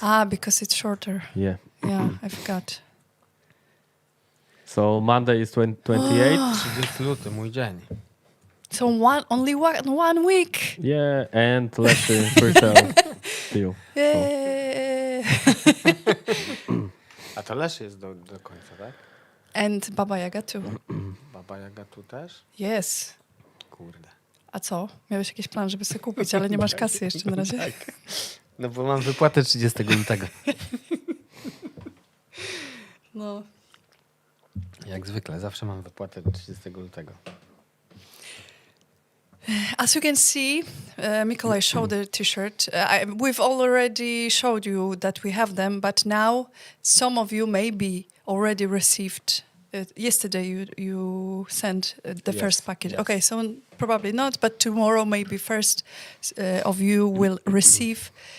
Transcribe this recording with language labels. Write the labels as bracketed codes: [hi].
[en] Ah, because it's shorter. Yeah. Yeah, I forgot. So Monday is 28. [pl] 30 luty, mój dzień. [en] So only one week. Yeah, and let's pre-sale still. Yay. [pl] A to Lesz jest do końca, tak? [en] And Baba Yaga too. [pl] Baba Jaga tu też? [en] Yes. [pl] Kurde. A co? Miałeś jakiś plan, żeby sobie kupić, ale nie masz kasy jeszcze na razie? Tak. No bo mam wypłatę 30 lutego. No. Jak zwykle, zawsze mam wypłatę 30 lutego. [en] As you can see, Mikołaj showed the t-shirt. We've already showed you that we have them, but now some of you maybe already received. Yesterday you sent the first package. Yes. Okay, so probably not, but tomorrow maybe first of you will receive.